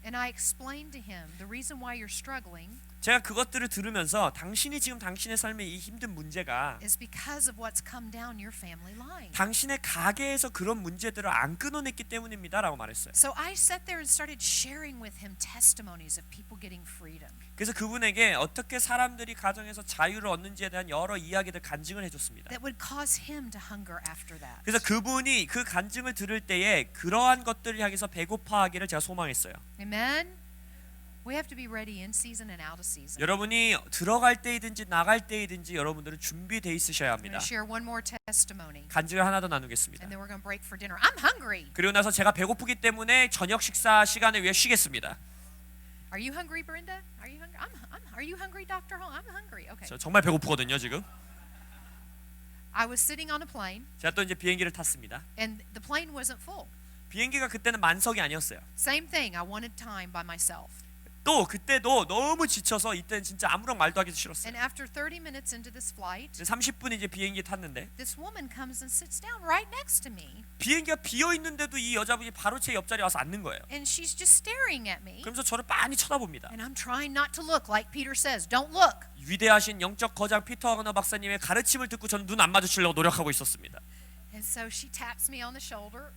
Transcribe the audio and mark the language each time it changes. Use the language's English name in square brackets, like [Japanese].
[English] And I explained to him the reason why you're struggling [Korean] 제가 그것들을 들으면서 당신이 지금 당신의 삶에 이 힘든 문제가 [English] is because of what's come down your family line. [Korean] 당신의 가게에서 그런 문제들을 안 끊어냈기 때문입니다라고 말했어요. [English] So I sat there and started sharing with him testimonies of people getting freedom. [Korean] 그래서 그분에게 어떻게 사람들이 가정에서 자유를 얻는지에 대한 여러 이야기들 간증을 해줬습니다. [English] That would cause him to hunger after that. [Korean] 그래서 그분이 그 간증을 들을 때에 그러한 것들을 향해서 배고파하기를 제가 소망했어요. [English] Amen. We have to be ready in season and out of season. [Korean] 여러분이 들어갈 때이든지 나갈 때이든지 여러분들은 준비돼 있으셔야 [English] I'm [Korean] 합니다. [English] going to share one more testimony, [Korean] 간증을 하나 더 나누겠습니다. [English] and then we're going to break for dinner. I'm hungry. [Korean] 그리고 나서 제가 배고프기 때문에 저녁 식사 시간을 위해 쉬겠습니다. [English] Are you hungry, Brenda? Are you hungry? Are you hungry, Dr. Hong? I'm hungry. Okay. [Korean] 저 정말 배고프거든요 지금. [English] I was sitting on a plane, [Korean] 제가 또 이제 비행기를 탔습니다. [English] and the plane wasn't full. [Korean] 비행기가 그때는 만석이 아니었어요. [English] Same thing. I wanted time by myself. [Korean] 또 그때도 너무 지쳐서 이때는 진짜 아무런 말도 하기 싫었어요. [English] And after 30 minutes into this flight, [Korean] 30분 이제 비행기 탔는데 [English] this woman comes and sits down right next to me, [Korean] 비행기가 비어 있는데도 이 여자분이 바로 제 옆자리에 와서 앉는 거예요. [English] and she's just staring at me. [Korean] 그러면서 저를 빤히 쳐다봅니다. [English] And I'm trying not to look, like Peter says, don't look. [Korean] 위대하신 영적 거장 피터 허너 박사님의 가르침을 듣고 저는 눈 안 마주치려고 노력하고 있었습니다. [English] And so she taps me on the shoulder.